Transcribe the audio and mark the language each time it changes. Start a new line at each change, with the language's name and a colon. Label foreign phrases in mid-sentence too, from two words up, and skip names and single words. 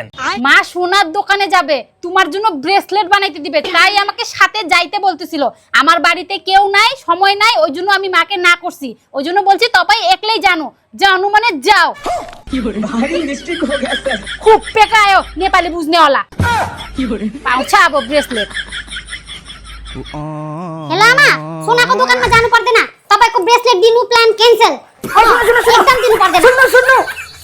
Bangla: মা সোনার দোকানে যাবে, তোমার জন্য ব্রেসলেট বানাইতে দিবে, তাই আমাকে সাথে যাইতে বলতেছিল। আমার বাড়িতে কেউ নাই, সময় নাই, ওই জন্য আমি মাকে না করছি। ওই জন্য বলছি
Nepali: तपाई एक्लै
Bangla: জানো। জানু মানে যাও। খুব পেকায়ো নেপালি বুঝনেওয়ালা।
Nepali: पाउँछ ब्रेसलेट। हेलो आमा, सोनाको दोकानमा जानु पर्दैन। तपाईको ब्रेसलेट दिनु
English: plan cancel.
Nepali: एकदम दिनु पर्दैन। सुन्नु